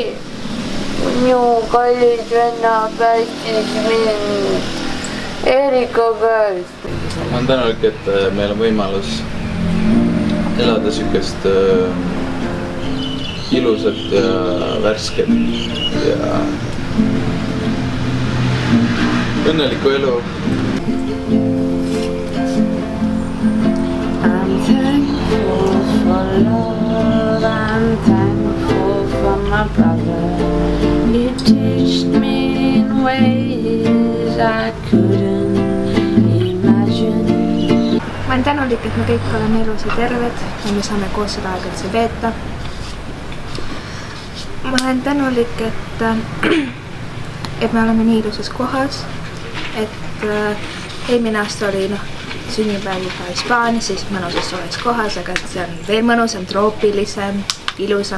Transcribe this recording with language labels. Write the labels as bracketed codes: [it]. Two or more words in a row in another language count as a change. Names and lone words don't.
[et] Minu kallis venna päästis mind Erika käest. Ma olen tänulik, et meil on võimalus elada sükest ilusat ja värsket ja õnnelikku elu. [en] I'm thankful for love, I'm thankful for my brother. He teached me in ways I couldn't imagine. [et] Ma olen tänulik, et me kõik oleme elus ja terved ja me saame koos seda aega üldse veeta. Ma olen tänulik, et me oleme nii ilusas kohas, et eelmine aasta oli sünnipäev juba Hispaanias, siis mõnusas soojas kohas, aga see on veel mõnusam, troopilisem, ilusam.